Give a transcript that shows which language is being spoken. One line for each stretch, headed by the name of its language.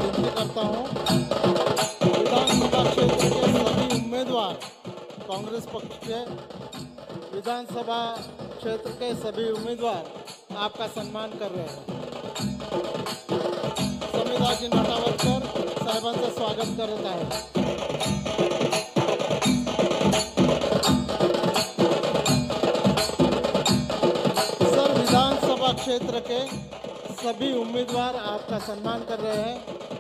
Hindi: करता हूं विधानसभा क्षेत्र के सभी उम्मीदवार, कांग्रेस पक्ष के विधानसभा क्षेत्र के सभी उम्मीदवार आपका सम्मान कर रहे हैं.
Marathi: समीराजी नटावरकर साहेबांचं स्वागत करत आहे.
Hindi: सर, विधानसभा क्षेत्र के सभी उम्मीदवार आपका सम्मान कर रहे हैं.